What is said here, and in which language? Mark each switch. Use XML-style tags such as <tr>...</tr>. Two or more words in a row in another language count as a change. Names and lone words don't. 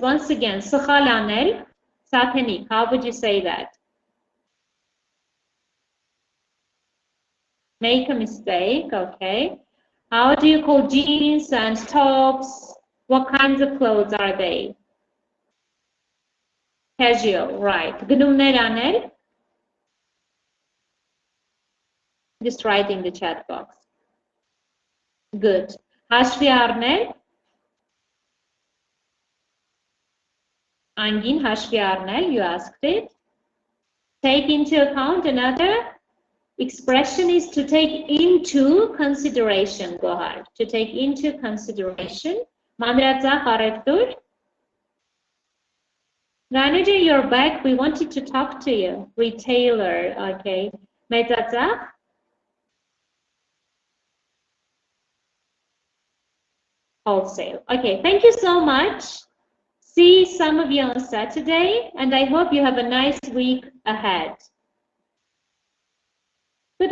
<en>Once again, Sukhalanel, Satenik, how would you say that? Make a mistake, okay. How do you call jeans and tops What kinds of clothes are they? Casual, right.</en> <hy>Գնումներ անել.</hy> <en>Just write in the chat box. Good.</en> <hy>Հաշվի առնել. Անգին հաշվի առնել,</hy> <en>you asked it. Take into account, another expression is to take into consideration, Gohar. To take into consideration.</en> <hy>Մանրածախ առևտուր.</hy> <en>Manager, you're back. We wanted to talk to you. Retailer, okay.</en> <hy>Մեծածախ. Wholesale.</hy> <en>Okay, thank you so much. See some of you on Saturday, and I hope you have a nice week ahead.</en>